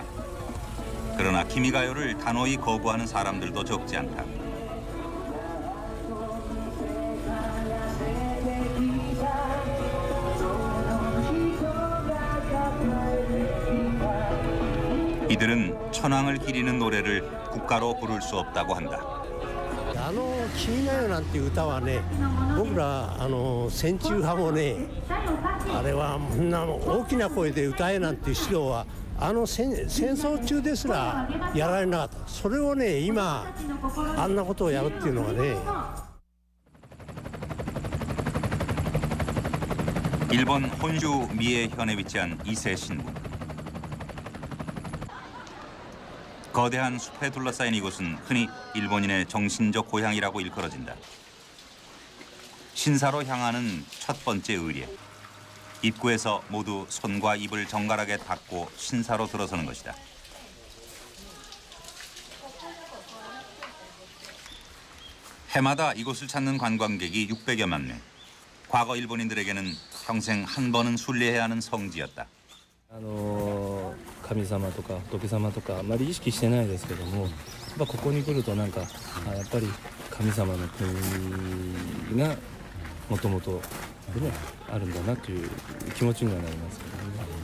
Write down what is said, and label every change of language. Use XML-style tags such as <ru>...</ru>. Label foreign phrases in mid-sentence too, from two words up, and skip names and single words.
<ko>그러나 기미가요를 단호히 거부하는 사람들도 적지 않다. 이들은 천황을 기리는 노래를 국가로 부를 수 없다고 한다.</ko> <ja>君が代なんて歌はね、僕ら戦中派もね、あれは大きな声で歌えなんて指導は戦争中ですらやられなかった。それをね今あんなことをやるっていうのはね。</ja> <ko>일본 혼슈 미에현에 위치한 이세 신부. 거대한 숲에 둘러싸인 이곳은 흔히 일본인의 정신적 고향이라고 일컬어진다. 신사로 향하는 첫 번째 의례. 입구에서 모두 손과 입을 정갈하게 닦고 신사로 들어서는 것이다. 해마다 이곳을 찾는 관광객이 600여만 명. 과거 일본인들에게는 평생 한 번은 순례해야 하는 성지였다.</ko> <ja>神様とか仏様とかあまり意識してないですけども、ここに来るとなんかやっぱり神様の国がもともとねあるんだなという気持ちにはなりますけどね。</ja>